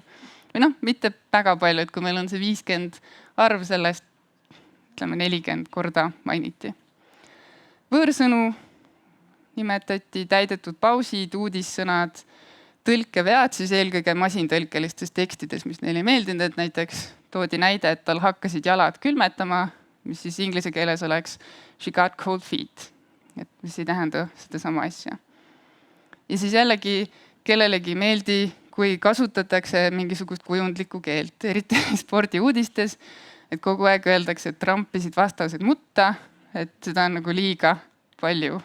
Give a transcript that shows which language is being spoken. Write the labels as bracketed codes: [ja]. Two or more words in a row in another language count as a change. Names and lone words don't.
[et] Või noh, mitte väga palju, et kui meil on see 50 arv, sellest ütleme 40 korda mainiti. Võõrsõnu nimetati, täidetud pausid, uudissõnad, tõlkevead siis eelkõige masintõlkelistes tekstides, mis neile ei meeldinud, et näiteks toodi näide, et tal hakkasid jalad külmetama, mis siis inglise keeles oleks [en] she got cold feet, [et] et mis ei tähenda sedasama asja. Ja siis jällegi kellelegi ei meeldi, kui kasutatakse mingisugust kujundlikku keelt, eriti spordiuudistes, et kogu aeg öeldakse, et trampisid vastased mutta, et seda on nagu liiga palju.